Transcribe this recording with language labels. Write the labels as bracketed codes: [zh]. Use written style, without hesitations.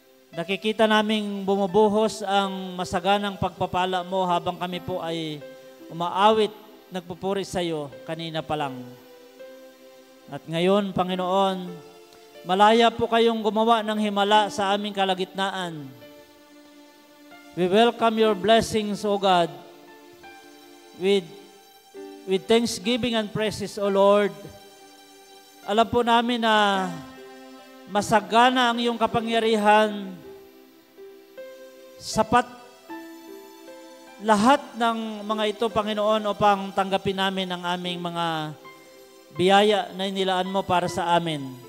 [tl] Nakikita naming bumubuhos ang masaganang pagpapala mo habang kami po ay umaawit, nagpupuri sa iyo kanina pa lang. At ngayon, Panginoon, malaya po kayong gumawa ng himala sa aming kalagitnaan. [en] We welcome your blessings, O God, with thanksgiving and praises, O Lord. [tl] Alam po namin na masagana ang iyong kapangyarihan, sapat lahat ng mga ito, Panginoon, upang tanggapin namin ang aming mga biyaya na inilaan mo para sa amin.